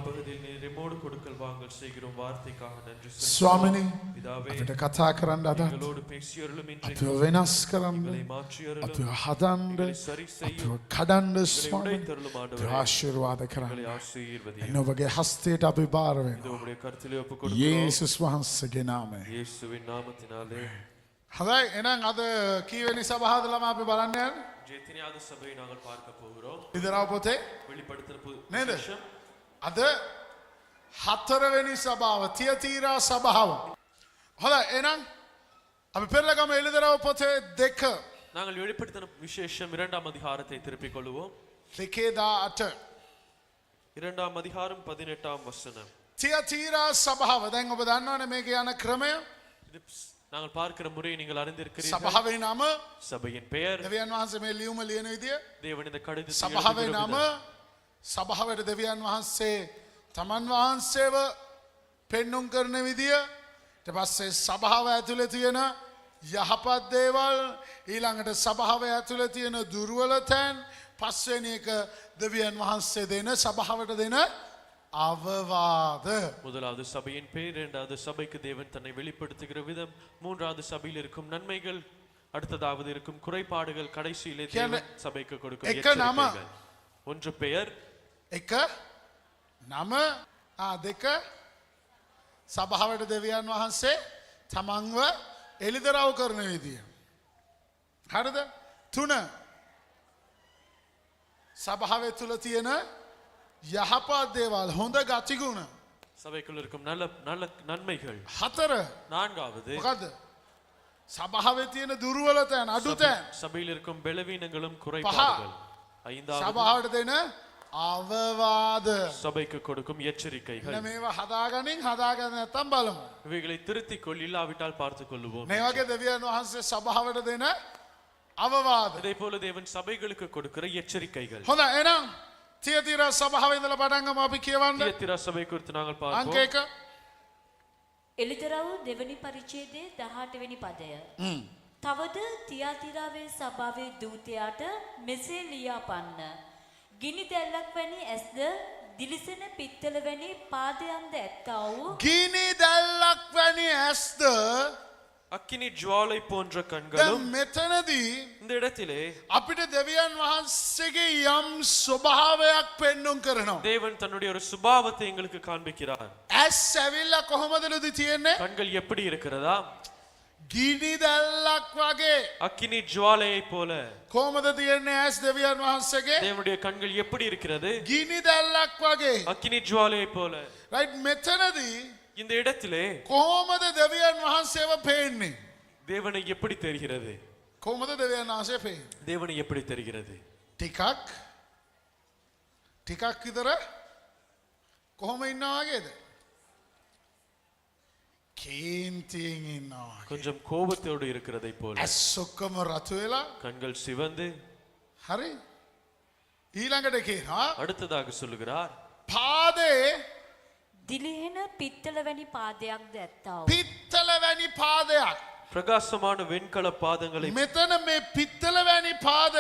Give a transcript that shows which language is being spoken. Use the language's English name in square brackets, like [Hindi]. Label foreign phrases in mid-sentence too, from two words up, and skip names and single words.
[Sinhala] ස්වාමිනේ අපිට කතා කරන්න අද අපිව වෙනස් කරන්න අපිව හදන්න අපිව කඩන්න ස්වාමිනේ ආශිර්වාද කරන්න එන්න ඔබගේ හස්තයට අපි බාර වෙනවා යේසුස් වහන්සේගේ නාමයෙන්. [Tamil] இயேசுவின் நாமத்தினாலே. [Sinhala] හොඳයි එහෙනම් අද කීවෙනි සභාවද ළම අපි බලන්න යන්නේ? [Tamil] எத்தனையாவது சபையை நாங்கள் பார்க்க போகிறோம்? [Sinhala] ඉදරව පොතේ [Tamil] வெளிப்படுத்தல் [Sinhala] නේද? අද හතරවෙනි සභාව තියතීරා සභාව. හොඳයි එහෙනම් අපි පෙරලගම එළිදරව පොතේ 2 [Tamil] நாங்கள் வெளிப்படுத்தின விசேஷம் 2ஆம் அதிகாரத்தை திருப்பிக் கொள்வோம். 2:18 2ஆம் அதிகாரம் 18ஆம் வசனம். [Sinhala] තියතීරා සභාව දැන් ඔබ දන්නවනේ මේක යන ක්‍රමය. [Tamil] நாங்கள் பார்க்கிற முறையை நீங்கள் அறிந்திருக்கிறீர்கள். [Sinhala] සභාවේ නම [Tamil] சபையின் பெயர் [Sinhala] දෙවියන් වහන්සේ මේ ලියුම ලියන විදිය [Tamil] தேவன் இந்த கடிதத்தை [Sinhala] සභාවේ [Tamil] எழுதுகிற [Sinhala] නම [Tamil] விதம். [Sinhala] සභාවට දෙවියන් වහන්සේ තමන් වහන්සේව පෙන්눔 කරන විදිය ඊට පස්සේ සභාව ඇතුලේ තියෙන යහපත් දේවල් ඊළඟට සභාව ඇතුලේ තියෙන දුර්වල තැන් පස්වෙනි එක දෙවියන් වහන්සේ දෙන සභාවට දෙන අවවාද. [Tamil] முதலாவது சபையின் பெயர், இரண்டாவது சபைக்கு தேவன் தன்னை வெளிப்படுத்துகிற விதம், மூன்றாவது சபையில் இருக்கும் நன்மைகள், அடுத்ததாவது இருக்கும் குறைபாடுகள், கடைசியிலே தேவன் சபைக்கு கொடுக்கும் எச்சரிக்கைகள். ஒன்று பெயர், [Sinhala] එක නම දෙක සභාවට දෙවියන් වහන්සේ තමන්ව එළිදරව් කරන විදිය. හරිද? 3 සභාවේ තුල තියෙන යහපත් දේවල් හොඳ ගතිගුණ. [Tamil] சபைக்குள் இருக்கும் நல்ல நல்ல நன்மைகள். 4 நான்காவது [Sinhala] මොකද්ද? සභාවේ තියෙන දුර්වල තැන් අඩු තැන්. [Tamil] சபையில் இருக்கும் பலவீனங்களும் குறைபாடுகள். ஐந்தாவது [Sinhala] සභාවට දෙන අවවාද. [Tamil] சபைக்கு கொடுக்கும் எச்சரிக்கைகள். [Sinhala] මේවා හදාගනින් හදාගන්න නැත්තම් බලමු. [Tamil] இவைகளை திருத்திக் கொள், இல்லாவிட்டால் பார்த்துக் கொள்ளுவோம். [Sinhala] මේ වගේ දෙවියන් වහන්සේ සභාවට දෙන අවවාද. [Tamil] இதே போல தேவன் சபைகளுக்கு கொடுக்கிற எச்சரிக்கைகள். [Sinhala] හොඳයි එහෙනම් තියතීරා සභාවේ ඉඳලා පටන් ගමු අපි කියවන්න. [Tamil] தியத்திரா சபை குறித்து நாங்கள் [Sinhala] අංක [Tamil] பார்ப்போம். [Sinhala] 1 එලිදරව් දෙවනි පරිච්ඡේදයේ 18 වෙනි පදය. තවද තියාතිරාවේ සභාවේ දූතයාට මෙසේ ලියාපන්න. ගිනි දැල්ලක් වැනි ඇස්ද දිලිසෙන පිත්තල වැනි පාදයන්ද ඇත්තා වූ ගිනි දැල්ලක් වැනි ඇස්ද [Tamil] அக்கினி ஜுவாலை போன்ற [Sinhala] දැන් [Tamil] கண்களும். [Sinhala] මෙතනදී [Tamil] இந்த இடத்திலே [Sinhala] අපිට දෙවියන් වහන්සේගේ යම් ස්වභාවයක් පෙන්눔 කරනවා. [Tamil] தேவன் தன்னுடைய ஒரு சுபாவத்தை எங்களுக்கு காண்பிக்கிறார். [Sinhala] ඇස් ඇවිල්ලා කොහොමදලුද තියෙන්නේ? [Tamil] கண்கள் எப்படி இருக்கிறதா? [Sinhala] ගිනි දැල්ලක් වගේ. [Tamil] அக்கினி ஜுவாலையை போல. [Sinhala] කොහොමද තියෙන්නේ ඇස් දෙවියන් වහන්සේගේ? [Tamil] தேவனுடைய கண்கள் எப்படி இருக்கிறது? [Sinhala] ගිනි දැල්ලක් වගේ. [Tamil] அக்கினி ஜுவாலையை போல. [Sinhala] රයිට් මෙතනදී [Tamil] இந்த இடத்திலே [Sinhala] කොහොමද දෙවියන් වහන්සේව පේන්නේ? [Tamil] தேவனை எப்படி தெரிகிறது? [Sinhala] කොහොමද දෙවියන් වහන්සේ පේන්නේ? [Tamil] தேவனை எப்படி தெரிகிறது? [Sinhala] ටිකක් විතර කොහොම ඉන්නවා වගේද? කේන්තියෙන් ඉන්නවා. [Tamil] கொஞ்சம் கோபத்தோடு இருக்கிறதை போல. [Sinhala] ඇස් ඔක්කොම රතු වෙලා [Tamil] கண்கள் சிவந்து. [Sinhala] හරි ඊළඟට කියනවා [Tamil] அடுத்ததாக சொல்லுகிறார், [Sinhala] පාදේ දිලිහෙන පිත්තල වැනි පාදයක්ද ඇත්තා වූ පිත්තල වැනි පාදයක්. [Tamil] பிரகாசமான வெண்கல பாதங்களை. [Sinhala] මෙතන මේ පිත්තල වැනි පාදය